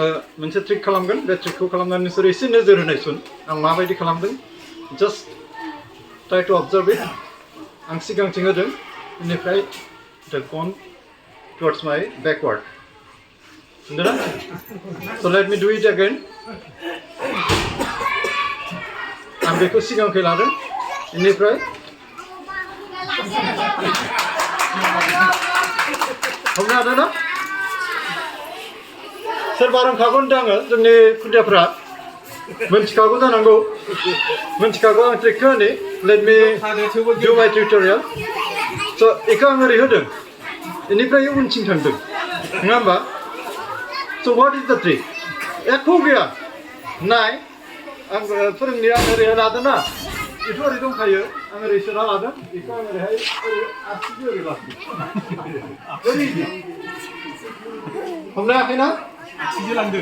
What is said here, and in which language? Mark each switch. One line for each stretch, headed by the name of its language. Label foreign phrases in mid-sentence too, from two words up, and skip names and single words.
Bodo: मोनसे ट्रिक खालामगोन बे ट्रिकखौ खालामनानै नोंसोर एसे नोजोर होनायसुन आं माबायदि खालामदों
English: just try to observe it
Bodo: आं सिगांथिं होदों बेनिफ्राय
English: the gun towards my backward
Bodo: नुदोंना
English: so let me do it again
Bodo: आं बेखौ सिगांखै लादों बेनिफ्राय हमनो हादों ना सोरबा रोंखागौ होनदों आङो जोंनि खुदियाफ्रा मोनथिखागौ जानांगौ मोनथिखागौ आं ट्रिकखौ होनि
English: let me do my tutorial
Bodo: स' बेखौ आं ओरै होदों बेनिफ्राय उनथिं थांदों नङा होमबा
English: so what is the trick
Bodo: एख' गैया नाय आं फोरोंनाया आं ओरै लादों ना बेथ' ओरै दंखायो आं ओरै सोना लादों बेखौ आं ओरैहाय ओरै आसिजों ओरै लादों हमनो हायाखैना आसिजों लांदों